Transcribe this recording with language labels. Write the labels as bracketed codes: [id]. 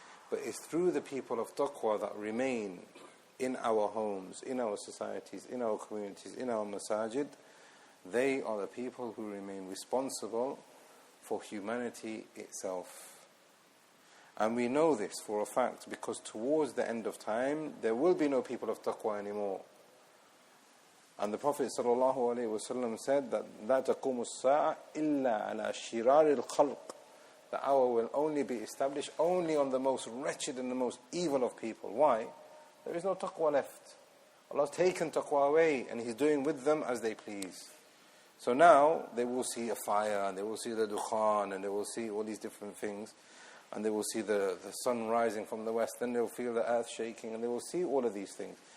[en] But it's through the people of taqwa that remain in our homes, in our societies, in our communities, in our masajid. They are the people who remain responsible for humanity itself. And we know this for a fact because towards the end of time there will be no people of taqwa anymore. And the Prophet ﷺ said that [ar] لا تقوم الساعة إلا على شرار الخلق. [en] The hour will only be established only on the most wretched and the most evil of people. Why? There is no taqwa left. Allah has taken taqwa away and He's doing with them as they please. So now they will see a fire, and they will see the dukhan, and they will see all these different things, and they will see the sun rising from the west, then they will feel the earth shaking, and they will see all of these things.